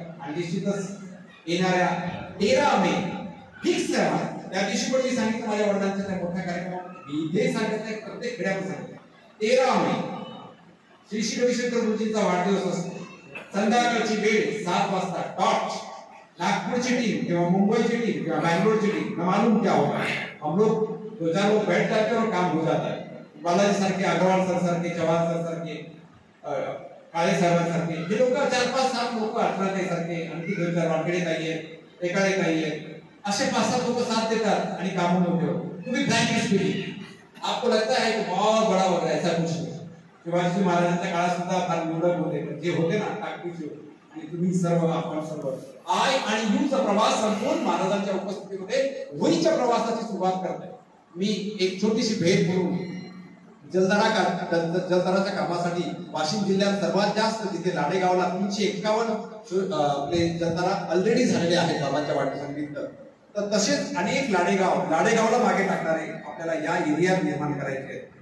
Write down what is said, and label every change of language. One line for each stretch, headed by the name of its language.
Marathi: आणि निश्चितच येणाऱ्या 13 मे फिक्स आहे. त्या दिवशी पण मी सांगितलं माझ्या वडिलांच्या त्या मोठ्या कार्यक्रमात, मी इथे सांगत नाही, प्रत्येक खेड्यावर सांगितलं 13 मे श्री श्री रविशंकर गुरुजींचा वाढदिवस असतो. संध्याकाळची वेळ 7 वाजता डॉट. नागपूरची टीम किंवा मुंबईची टीम किंवा बैंगलोर टीम
Hindi: न मालूम क्या होगा, हम लोग 2-4 लोग बैठ जाते हैं और काम हो जाता है.
Marathi: बालाजी सारखे, अग्रवाल सर सारखे, चव्हाण सर सारखे, काळे साहेबांसारखे हे लोक 4-5-7 लोक, 18 सारखे, आणखी 2-4 वानखेडे ताई आहेत, एकाडे ताई आहेत, असे 5-7 लोक साथ देतात आणि काम मोठे होते. तुम्ही
English: frankly speaking,
Hindi: आपको लगता है कि बहुत बड़ा हो गया, ऐसा कुछ नहीं.
Marathi: शिवाजी महाराजांच्या काळात सुद्धा फार निवडक होते, जे होते ना ताकदीचे, आणि तुम्ही सर्व, आपण सर्व आय आणि यूचा प्रवास संपून महाराजांच्या उपस्थितीमध्ये वहीच्या प्रवासाची सुरुवात करताय. मी एक छोटीशी भेट म्हणून जलताराच्या कामासाठी वाशिम जिल्ह्यात सर्वात जास्त जिथे लाडेगावला 351 आपले जलतारा ऑलरेडी झालेले आहेत बाबांच्या वाढदिवसानिमित्त, तर तसेच अनेक लाडेगावला मागे टाकणारे आपल्याला या एरियात निर्माण करायचे.